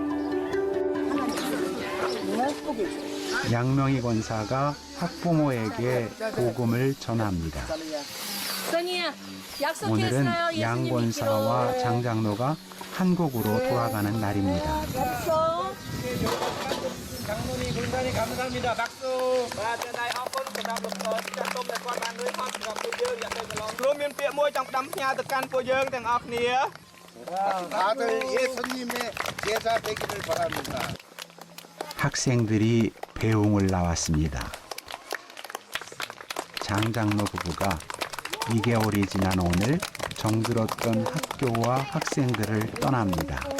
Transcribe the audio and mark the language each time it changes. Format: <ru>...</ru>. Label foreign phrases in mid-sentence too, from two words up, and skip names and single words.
<ko>양명희 권사가 학부모에게 복음을 전합니다. 써니야, 오늘은 양 권사와 장장로가 한국으로 돌아가는 날입니다. 장로님 군사님 감사합니다. 박수.</ko> <km>បាទតែអរគុណសម្រាប់លោកចាស់ទុំដែលគាត់បានជួយហត់សម្រាប់ពួកយើងរយៈពេលកន្លងរួមមានពាក្យមួយចង់ផ្ដាំផ្ញើទៅកាន់ពួកយើងទាំងអស់គ្នា</km> <ko>다들 예수님의 제자 되기를 바랍니다. 학생들이 배웅을 나왔습니다. 장장로 부부가 2개월이 지난 오늘 정들었던 학교와 학생들을 떠납니다.</ko>